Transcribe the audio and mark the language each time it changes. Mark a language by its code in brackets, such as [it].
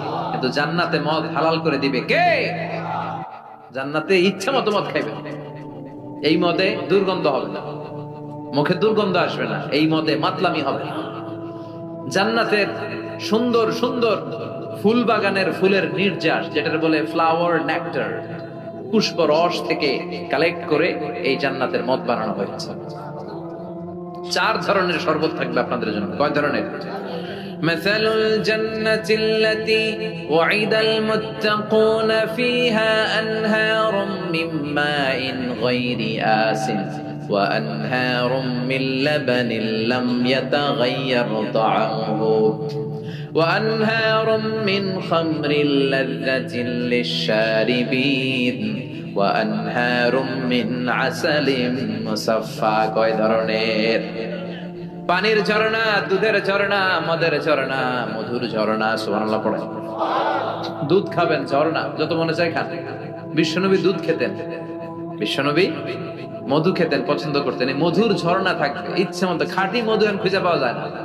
[bn] কিন্তু জান্নাতে মদ হালাল করে দিবে কে? জান্নাতে ইচ্ছা মতো মদ খাইবে, এই মদে দুর্গন্ধ হবে না, মুখে দুর্গন্ধ আসবে না, এই মদে মাতলামি হবে না। জান্নাতের সুন্দর সুন্দর ফুল বাগানের ফুলের নির্যাস, যেটার বলে ফ্লাওয়ার নেক্টার, পুষ্প রস থেকে কালেক্ট করে এই জান্নাতের মদ বানানো হয়েছে। 4 ধরনের শরবত থাকবে আপনাদের জন্য। কয় ধরনের? [ar] مثل الجنة التي وعد المتقون فيها أنهار من ماء غير آسن وأنهار من لبن لم يتغير طعمه وأنهار من خمر لذة للشاربين وأنهار من عسل مصفى [bn] কয় ধরনের? পানির ঝর্ণা, দুধের ঝর্ণা, মদের ঝর্ণা, মধুর ঝর্ণা। সুবহানাল্লাহ পড়ে। দুধ খাবেন, ঝর্ণা যত মনে চায় খান। বিশ্বনবী দুধ খেতেন, বিশ্বনবী মধু খেতেন, পছন্দ করতেন। এই মধুর ঝর্ণা থাকবে ইচ্ছে মতো। খাঁটি মধু এখন খুঁজে পাওয়া যায় না।